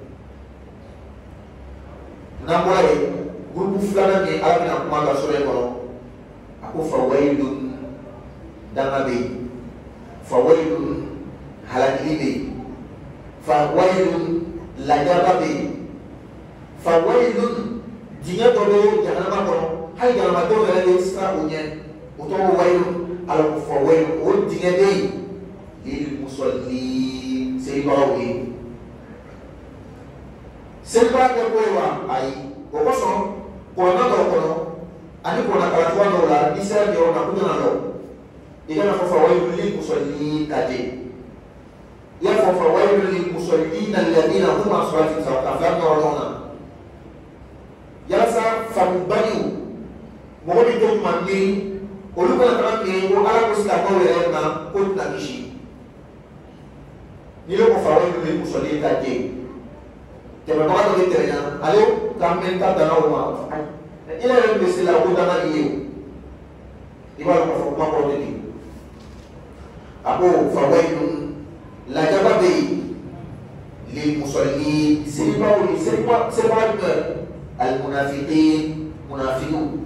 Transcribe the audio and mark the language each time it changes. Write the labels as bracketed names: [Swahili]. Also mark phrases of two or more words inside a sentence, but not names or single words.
[Bambara] n'an bɔra yen gurupu filanan min ala bɛna kuma ka sɔrɔ yen kɔnɔ a ko fawayilun danga bɛ yen fawayilun halakili bɛ yen fawayilun lajaba bɛ yen fawayilun dingɛ dɔ bɛ jahanama kɔnɔ hali jahanamadenw yɛrɛ bɛ siran o ɲɛ o tɔgɔ wayilun ala ko fawayilun o dingɛ bɛ yen [Arabic] للمصلين [Bambara] selibagaw ye selibaga tɛ ko ye wa ayi o kosɔn kɔnɔna dɔw kɔnɔ ani kɔnɔna kalancogoya dɔw la n'i sera nin yɔrɔ ma ko nana dɔn i kana fɔ [Arabic] فويل للمصلين [Bambara] ta ten i y'a fɔ [Arabic] فويل للمصلين الذين هم عن صلاتهم ساهون [Bambara] ka fila nɔrɔ ɲɔgɔn na yalasa famubaliw mɔgɔ min tɛ ɲuman miiri olu kana taga miiri ko ala ko silamɛw yɛrɛ ma ko tɛna kisi n'i y'o fɔ [Arabic] فويل للمصلين [Bambara] ta ten tɛmɛbaga dɔ bɛ tɛrɛ ɲa ale k'an bɛ ta danna o ma i yɛrɛ bɛ se la ko danna i ye o i b'a dɔn k'a fɔ kuma kɔrɔ tɛ ten a ko fawayilun lajaba bɛ yen [Arabic] للمصلين [Bambara] selibaw ni selibaga jumɛn [Arabic] المنافقين منافق